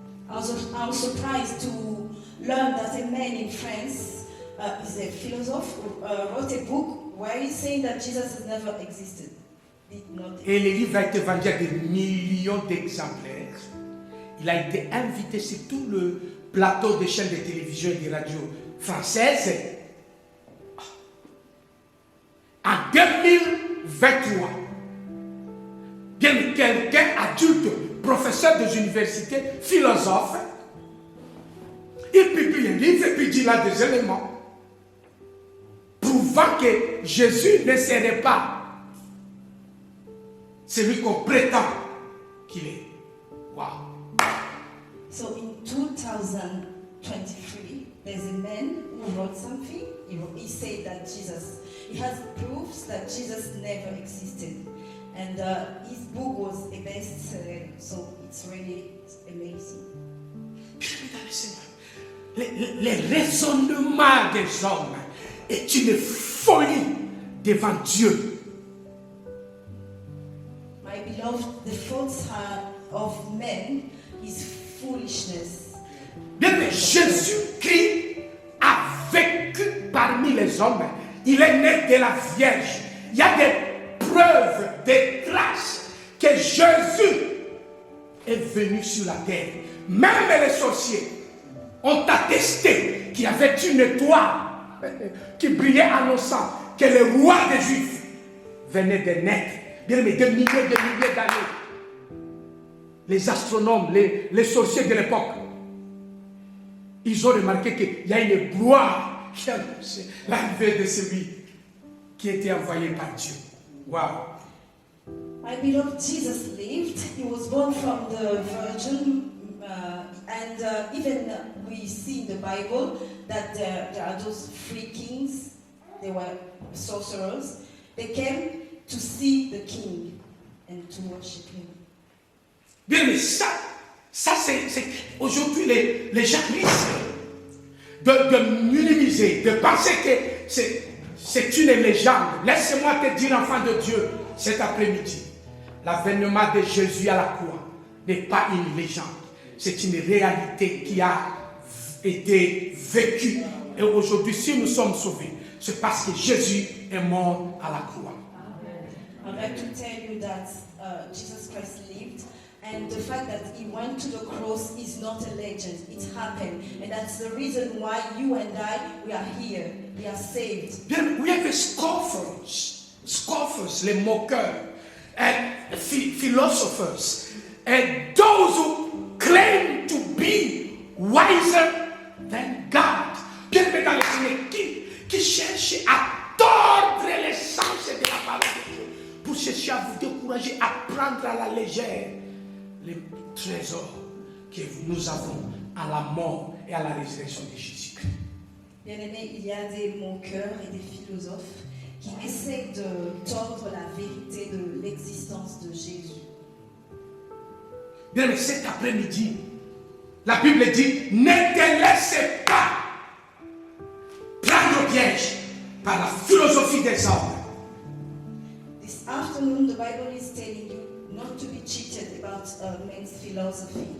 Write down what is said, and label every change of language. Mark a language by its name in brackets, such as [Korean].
[English] I was surprised to learn that a man in France is a philosopher wrote a book where he's saying that Jesus has never existed. Did not exist. [French] Et le livre a été vendu à des millions d'exemplaires. Il a été invité sur tout le plateau des chaînes de télévision et de radio françaises. En 2023, bien quelqu'un adulte, professeur des universités, philosophe, il publie un livre et puis dit là des éléments prouvant que Jésus ne serait pas celui qu'on prétend qu'il est. [English] Wow. So in 2023, there's a man who wrote something. He said that he has proofs that Jesus never existed. And his book was a bestseller, so it's really amazing. [French] Les raisonnements des hommes est une folie devant Dieu. [English] My beloved, the thoughts of men is foolishness. [French] Bien, mais Jésus-Christ a vécu parmi les hommes. Il est né de la Vierge. Il y a des preuves, des traces que Jésus est venu sur la terre. Même les sorciers ont attesté qu'il y avait une étoile qui brillait annonçant que le roi des Juifs venait de naître. Bien, mais des milliers d'années. Les astronomes, les sorciers de l'époque, ils ont remarqué qu'il y a une gloire qui a annoncé l'arrivée de celui qui était envoyé par Dieu. [English] Wow. My beloved, Jesus lived. He was born from the Virgin, and even we see in the Bible that there are those three kings. They were sorcerers. They came to see the king and to worship him. [French] Bien, mais ça c'est aujourd'hui les gens risquent de minimiser, de penser que c'est une légende. Laisse-moi te dire, enfant de Dieu, cet après-midi, l'avènement de Jésus à la croix n'est pas une légende. C'est une réalité qui a été vécue. Et aujourd'hui, si nous sommes sauvés, c'est parce que Jésus est mort à la croix. [English] I'd like to tell you that Jesus Christ lived, and the fact that he went to the cross is not a legend. It happened, and that's the reason why you and I, we are here. We are saved. Bien, we have scoffers, [French] les moqueurs, [English] and philosophers, and those who claim to be wiser than God. [French] Bien aimé dans le Seigneur, qui cherche à tordre l'essence de la parole de Dieu pour chercher à vous décourager, à prendre à la légère les trésors que nous avons à la mort et à la résurrection de Jésus-Christ. Bien-aimés, il y a des moqueurs et des philosophes qui essaient de tordre la vérité de l'existence de Jésus. Bien, mais cet après-midi, la Bible dit, ne te laissez pas prendre au piège par la philosophie des hommes. [English] This afternoon, the Bible is telling you not to be cheated about men's philosophy.